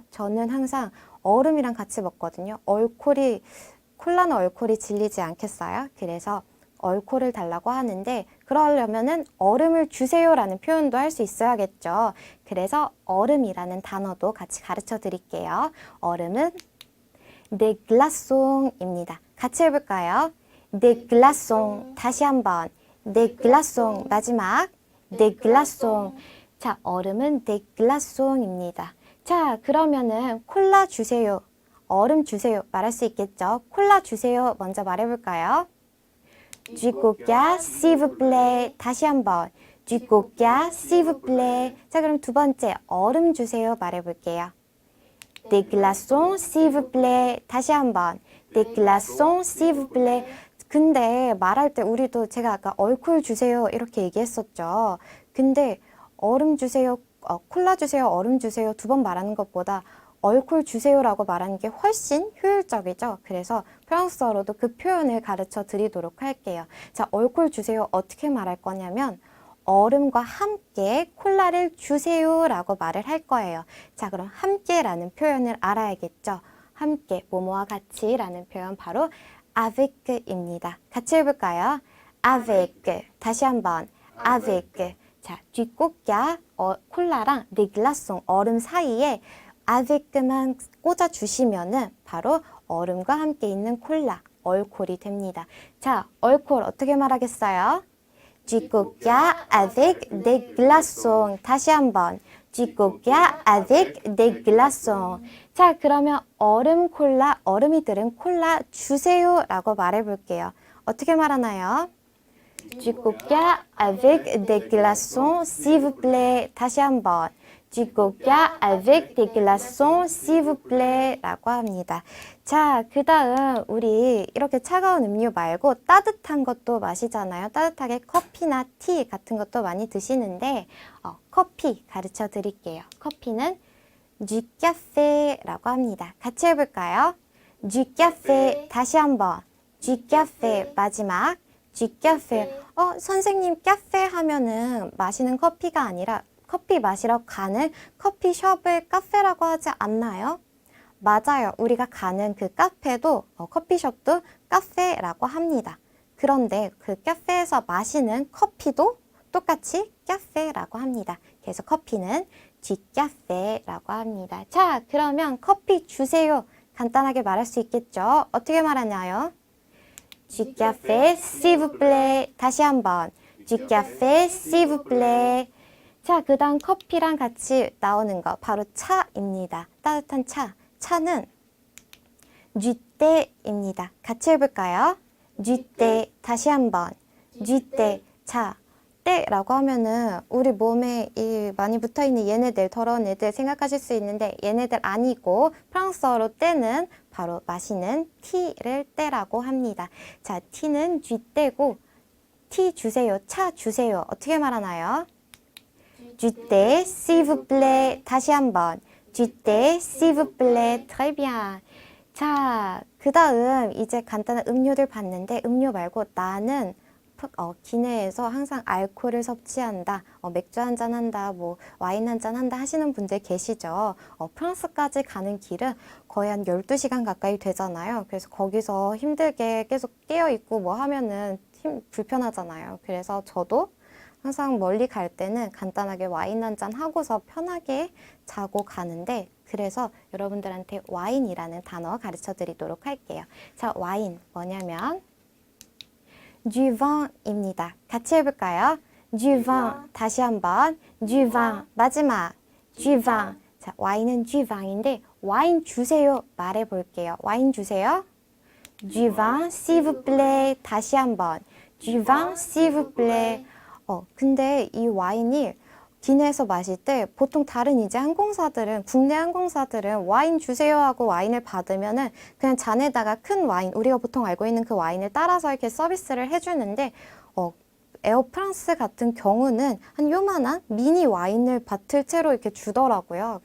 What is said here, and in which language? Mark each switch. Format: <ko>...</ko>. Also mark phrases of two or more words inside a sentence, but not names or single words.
<ko>저는 항상 얼음이랑 같이 먹거든요. 콜라는 얼콜이 질리지 않겠어요? 그래서 얼콜을 달라고 하는데 그러려면은 얼음을 주세요라는 표현도 할 수 있어야겠죠. 그래서 얼음이라는 단어도 같이 가르쳐 드릴게요. 얼음은</ko> <fr>des glaçons</fr> <ko>입니다. 같이 해볼까요?</ko> <fr>des glaçons.</fr> <ko>다시 한번.</ko> <fr>des glaçons. 마지막. des glaçons.</fr> <ko>자, 얼음은</ko> <fr>des glaçons</fr> <ko>입니다. 자, 그러면은 콜라 주세요. 얼음 주세요. 말할 수 있겠죠? 콜라 주세요. 먼저 말해볼까요?</ko> <fr>Du coca, s'il vous plaît.</fr> <ko>다시 한번.</ko> <fr>Du coca, s'il vous plaît.</fr> <ko>자, 그럼 두 번째 얼음 주세요. 말해볼게요.</ko> <fr>Des glaçons, s'il vous plaît.</fr> <ko>다시 한번.</ko> <fr>Des glaçons, s'il vous plaît.</fr> <ko>근데 말할 때 우리도 제가 아까 얼콜 주세요 이렇게 얘기했었죠. 근데 얼음 주세요, 콜라 주세요, 얼음 주세요 두 번 말하는 것보다 얼콜 주세요라고 말하는 게 훨씬 효율적이죠. 그래서 프랑스어로도 그 표현을 가르쳐 드리도록 할게요. 자, 얼콜 주세요 어떻게 말할 거냐면 얼음과 함께 콜라를 주세요라고 말을 할 거예요. 자, 그럼 함께라는 표현을 알아야겠죠. 함께, 뭐뭐와 같이라는 표현 바로 avec입니다. 같이 해볼까요? avec. 다시 한번. avec. 자, 쥐꼬끼야 콜라랑</ko> <fr>des glaçons</fr> <ko>얼음 사이에 avec만 꽂아주시면은 바로 얼음과 함께 있는 콜라, 얼콜이 됩니다. 자, 얼콜 어떻게 말하겠어요?</ko> <fr>Du coca avec des glaçons.</fr> <ko>다시 한번.</ko> <fr>Du coca avec des glaçons.</fr> <ko>자, 그러면 얼음 콜라, 얼음이 들은 콜라 주세요라고 말해볼게요. 어떻게 말하나요?</ko> <fr>Du coca avec des glaçons, s'il vous plaît.</fr> <ko>다시 한번.</ko> <fr>Du coca avec des glaçons, s'il vous plaît.</fr> <ko>라고 합니다. 자, 그 다음 우리 이렇게 차가운 음료 말고 따뜻한 것도 마시잖아요. 따뜻하게 커피나 티 같은 것도 많이 드시는데 커피 가르쳐 드릴게요. 커피는</ko> <fr>du café</fr> <ko>라고 합니다. 같이 해볼까요?</ko> <fr>du café</fr> <ko>다시 한번</ko> <fr>du café</fr> <ko>마지막</ko> <fr>du café</fr> <ko>선생님 카페 하면은 마시는 커피가 아니라 커피 마시러 가는 커피숍을 카페라고 하지 않나요? 맞아요. 우리가 가는 그 카페도 커피숍도 카페라고 합니다. 그런데 그 카페에서 마시는 커피도 똑같이 카페라고 합니다. 그래서 커피는 쥐카페라고 합니다. 자, 그러면 커피 주세요. 간단하게 말할 수 있겠죠? 어떻게 말하나요?</ko> <fr>du café s'il vous plaît.</fr> <ko>다시 한번</ko> <fr>du café s'il vous plaît.</fr> <ko>자, 그 다음 커피랑 같이 나오는 거 바로 차입니다. 따뜻한 차. 차는 쥐떼입니다. 같이 해볼까요? 쥐떼. 다시 한번 쥐떼. 차. 때라고 하면은 우리 몸에 많이 붙어있는 얘네들, 더러운 애들 생각하실 수 있는데 얘네들 아니고 프랑스어로 때는 바로 마시는 티를 때라고 합니다. 자, 티는 쥐떼고 티 주세요, 차 주세요. 어떻게 말하나요? 쥐떼,</ko> <fr>s'il vous plaît.</fr> <ko>다시 한번 쥐떼,</ko> <fr>s'il vous plaît. Très bien.</fr> <ko>자, 그 다음 이제 간단한 음료들 봤는데 음료 말고 나는 기내에서 항상 알코올을 섭취한다, 맥주 한잔 한다, 뭐 와인 한잔 한다 하시는 분들 계시죠. 프랑스까지 가는 길은 거의 한 12시간 가까이 되잖아요. 그래서 거기서 힘들게 계속 깨어있고 뭐 하면은 불편하잖아요. 그래서 저도 항상 멀리 갈 때는 간단하게 와인 한잔 하고서 편하게 자고 가는데 그래서 여러분들한테 와인이라는 단어 가르쳐 드리도록 할게요. 자, 와인 뭐냐면</ko> <fr>du vin</fr> <ko>입니다. 같이 해볼까요?</ko> <fr>du vin.</fr> <ko>다시 한번</ko> <fr>du vin. 마지막 du vin.</fr> <ko>자, 와인은</ko> <fr>du vin</fr> <ko>인데 와인 주세요 말해볼게요. 와인 주세요.</ko> <fr>du vin s'il vous plaît.</fr> <ko>다시 한번</ko> <fr>du vin s'il vous plaît.</fr> <ko>근데 이 와인이 기내에서 마실 때 보통 다른 이제 항공사들은 국내 항공사들은 와인 주세요 하고 와인을 받으면은 그냥 잔에다가 큰 와인 우리가 보통 알고 있는 그 와인을 따라서 이렇게 서비스를 해주는데 에어 프랑스 같은 경우는 한 요만한 미니 와인을 밭을 채로 이렇게 주더라고요.</ko>